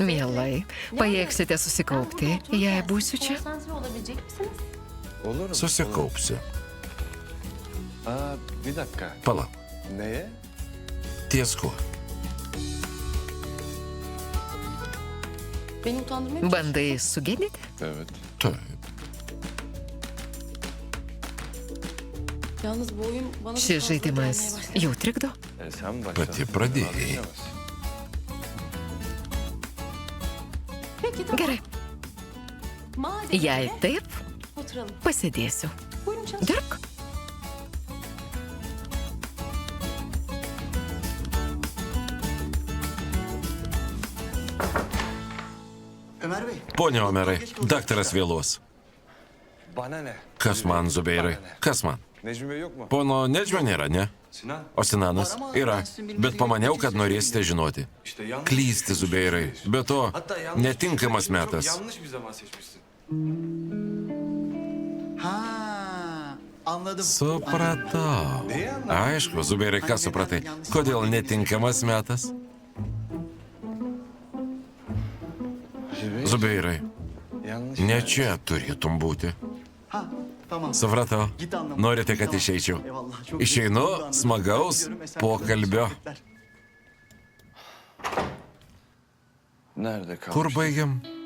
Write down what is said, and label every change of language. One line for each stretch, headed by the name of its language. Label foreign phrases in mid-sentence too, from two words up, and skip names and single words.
Lithuanian: Mielai, pajėgsite susikaupti, jei būsiu čia.
Turkish: Konsantre olabilecek misiniz? Olur mu?
Lithuanian: Susikaupsiu.
Turkish: Aa, bir dakika.
Lithuanian: Palauk,
Turkish: Neye?
Lithuanian: ties kuo?
Turkish: Beni utandırmaya mı
Lithuanian: Bandai sugėdyti?
Turkish: Evet.
Lithuanian: Taip.
Turkish: Yalnız bu oyun bana da
Lithuanian: Šis
Turkish: fazla gelmeye
Lithuanian: žaidimas
Turkish: başladı.
Lithuanian: jau trikdo.
Turkish: Sen başladın.
Lithuanian: Pati pradėjai.
Turkish: Peki tamam.
Lithuanian: Gerai,
Turkish: Madem
Lithuanian: jei
Turkish: öyle,
Lithuanian: taip,
Turkish: oturalım.
Lithuanian: pasėdėsiu.
Turkish: Buyurun çalışın.
Lithuanian: Dirbk.
Turkish: Ömer Bey.
Lithuanian: Pone Omerai, daktaras vėluos.
Turkish: Bana ne?
Lithuanian: Kas man, Zubeirai? Kas man?
Turkish: Necmi Bey yok mu?
Lithuanian: Pono Nedžio nėra, ne? Sinan. O Sinanas yra. Bet pamaniau, kad norėsite žinoti.
Turkish: İşte yanlış.
Lithuanian: Klysti, Zubeirai. Be to,
Turkish: Hatta yanlış
Lithuanian: netinkamas
Turkish: çok
Lithuanian: metas.
Turkish: yanlış bir zaman seçmişsin. Ha, anladım.
Lithuanian: Supratau. Aišku, Zubeirai, ką supratai? Kodėl netinkamas metas? Zubeirai,
Turkish: Yanlış.
Lithuanian: ne čia turėtum būti.
Turkish: Ha, tamam.
Lithuanian: Supratau.
Turkish: Git anlamadım.
Lithuanian: Norite, kad
Turkish: Tamam.
Lithuanian: išeičiau?
Turkish: Eyvallah, çok
Lithuanian: Išeinu
Turkish: iyi. Anladım.
Lithuanian: smagaus
Turkish: Gidiyorum, mesai
Lithuanian: pokalbio.
Turkish: bekler. Nerede kalmış?
Lithuanian: Kur baigiam?